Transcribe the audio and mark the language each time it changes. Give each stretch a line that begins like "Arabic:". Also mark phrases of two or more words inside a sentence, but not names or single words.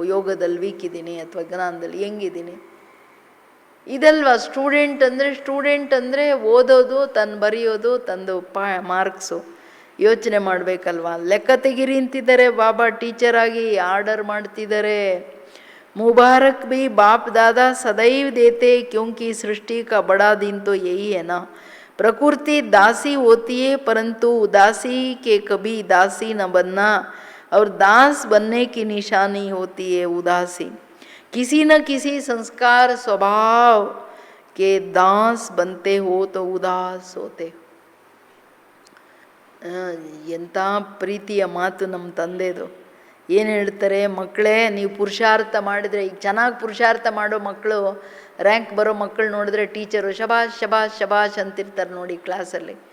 Kannada: ಯೋಗದಲ್ಲಿ ವೀಕ್ ಇದ್ದೀನಿ ಅಥವಾ ಜ್ಞಾನದಲ್ಲಿ ಹೆಂಗಿದ್ದೀನಿ, ಇದಲ್ವಾ ಸ್ಟೂಡೆಂಟ್ ಅಂದರೆ ಓದೋದು, ಬರೆಯೋದು, ತಂದು ಮಾರ್ಕ್ಸು. ಯೋಚನೆ ಮಾಡಬೇಕಲ್ವಾ? ಲೆಕ್ಕ ತೆಗಿರಿ ಅಂತಿದ್ದಾರೆ ಬಾಬಾ, ಟೀಚರ್ ಆಗಿ ಆರ್ಡರ್ ಮಾಡ್ತಿದ್ದಾರೆ.
Hindi: मुबारक भी बाप दादा सदैव देते क्योंकि सृष्टि का बड़ा दिन तो यही है ना। प्रकृति दासी होती है परंतु उदासी के कभी दासी न बनना, और दास बनने की निशानी होती है उदासी। किसी न किसी संस्कार स्वभाव के दास बनते हो तो उदास होते।
Kannada: ಎಂಥ ಪ್ರೀತಿಯ ಮಾತು ನಮ್ಮ ತಂದೆದು. ಏನು ಹೇಳ್ತಾರೆ? ಮಕ್ಕಳೇ, ನೀವು ಪುರುಷಾರ್ಥ ಮಾಡಿದರೆ, ಈಗ ಚೆನ್ನಾಗಿ ಪುರುಷಾರ್ಥ ಮಾಡೋ ಮಕ್ಕಳು, ರ್ಯಾಂಕ್ ಬರೋ ಮಕ್ಕಳು ನೋಡಿದ್ರೆ ಟೀಚರು ಶಬಾಷ್ ಶಬಾಷ್ ಶಬಾಷ್ ಅಂತಿರ್ತಾರೆ ನೋಡಿ ಕ್ಲಾಸಲ್ಲಿ.